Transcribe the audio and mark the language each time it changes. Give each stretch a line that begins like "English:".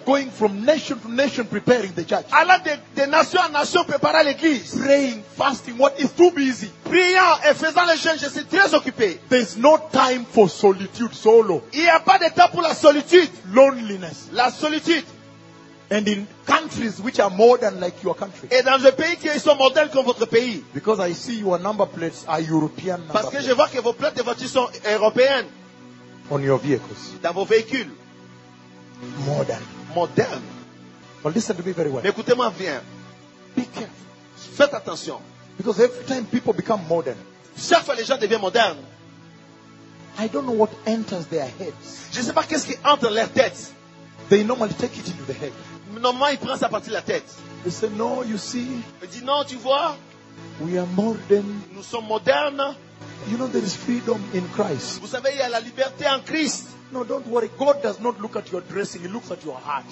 English: Going from nation to nation preparing the church.
French: Allant de nation en nation préparant l'église.
English: Praying, fasting, what is too busy?
French: Priant et faisant les jeûnes, je suis très occupé.
English: There's no time for solitude solo.
French: Il n'y a pas de temps pour la solitude.
English: Loneliness.
French: La solitude.
English: And in countries which are more than like your country.
French: Et dans les pays qui sont modèles comme votre pays.
English: Because I see your number plates are European number.
French: Parce que je vois que vos plates de voiture sont européennes.
English: On your vehicles.
French: Dans vos véhicules.
English: Modern. Modern. But listen to me very well.
French: Mais écoutez-moi bien.
English: Be careful.
French: Faites attention.
English: Because every time people become modern.
French: Chaque fois les gens deviennent modernes.
English: I don't know what enters their heads.
French: Je ne sais pas qu'est-ce qui entre leurs têtes.
English: They normally take it into the head.
French: Normalement, il prend sa partie de la tête.
English: He said, no, you see.
French: Il dit non, tu vois.
English: We are modern.
French: Nous sommes modernes.
English: You know there is freedom in Christ.
French: Vous savez, il y a la liberté en Christ.
English: No, don't worry. God does not look at your dressing. He looks at your heart.